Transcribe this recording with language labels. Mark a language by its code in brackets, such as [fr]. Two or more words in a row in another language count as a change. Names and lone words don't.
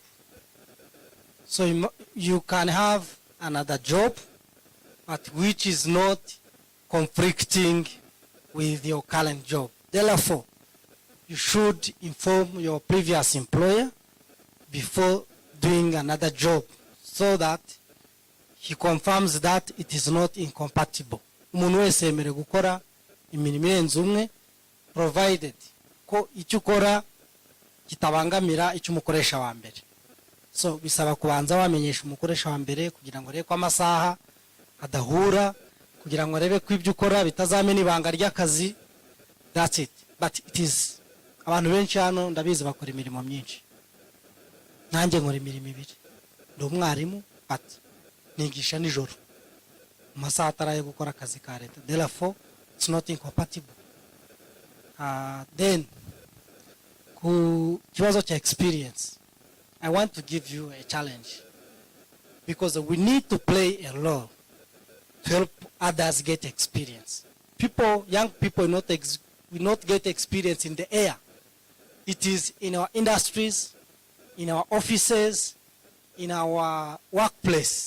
[en] So you can have another job, but which is not conflicting with your current job. Therefore, you should inform your previous employer before doing another job so that he confirms that it is not incompatible. [rw] Umuntu wese yemerewe gukora imirimo irenze umwe provided ko icyo ukora kitabangamira icyo umukoresha wa mbere. So bisaba kubanza wamenyesha umukoresha wa mbere kugira ngo arebe ko amasaha adahura, kugira ngo arebe ko ibyo ukora bitazamena ibanga ry'akazi. [en] That's it. But it is [rw] abantu benshi hano ndabizi bakora imirimo myinshi. Nanjye nkora imirimo ibiri. Ndi umwarimu but nigisha nijoro mu masaha ataraye gukora akazi ka leta. [en] Therefore it's not incompatible. Then [rw] ku kibazo cha [en] experience, I want to give you a challenge, because we need to play a role to help others get experience. Young people will not get experience in the air. It is in our industries, in our offices, in our workplace.